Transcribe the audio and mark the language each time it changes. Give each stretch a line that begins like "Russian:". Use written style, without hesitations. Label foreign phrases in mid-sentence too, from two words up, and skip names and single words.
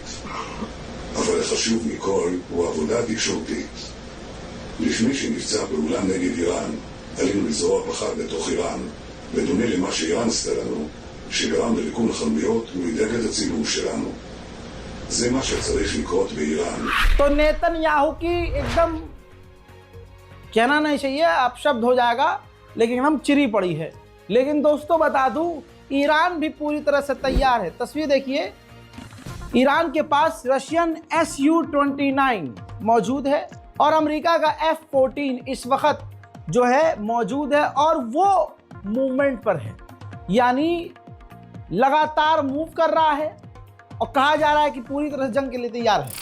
Hebrew: אבל החשוב מכל הוא עבודה תקשורתית. לפני שנפצע פעולה נגד איראן, עלינו לזרוע פחד בתוך איראן, בדומה למה שאיראן עשתה לנו, שגרם לריקון החנויות ולדאג את הציבור שלנו. זה מה שצריך לקרות באיראן.
Hindi: तो नेतन्याहू की एकदम कहना नहीं चाहिए, अपशब्द हो जाएगा, लेकिन एकदम चिरी पड़ी है। लेकिन दोस्तों बता दूं, ईरान भी पूरी तरह से तैयार है। तस्वीर देखिए, ईरान के पास रशियन Su-29 मौजूद है और अमेरिका का F-14 इस वक्त जो है मौजूद है और वो मूवमेंट पर है, यानी लगातार मूव कर रहा है और कहा जा रहा है कि पूरी तरह से जंग के लिए तैयार है।